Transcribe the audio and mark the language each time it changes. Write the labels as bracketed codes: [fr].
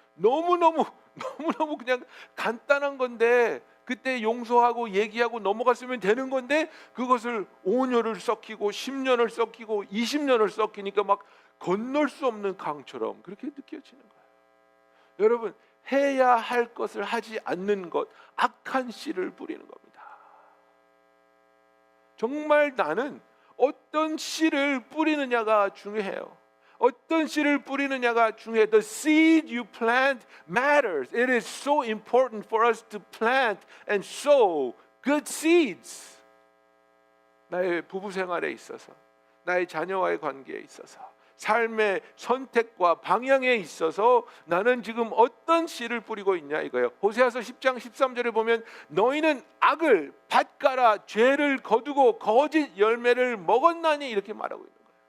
[ko] 너무너무 그냥 간단한 건데, 그때 용서하고 얘기하고 넘어갔으면 되는 건데, 그것을 5년을 썩히고 10년을 썩히고 20년을 썩히니까 막 건널 수 없는 강처럼 그렇게 느껴지는 거예요. 여러분, 해야 할 것을 하지 않는 것, 악한 씨를 뿌리는 겁니다. 정말 나는 어떤 씨를 뿌리느냐가 중요해요. 어떤 씨를 뿌리느냐가 중요해요. [en] The seed you plant matters. It is so important for us to plant and sow good seeds. [ko] 나의 부부 생활에 있어서, 나의 자녀와의 관계에 있어서, 삶의 선택과 방향에 있어서 나는 지금 어떤 씨를 뿌리고 있냐 이거예요. 호세아서 10장 13절에 보면, 너희는 악을 밭가라 죄를 거두고 거짓 열매를 먹었나니, 이렇게 말하고 있는 거예요.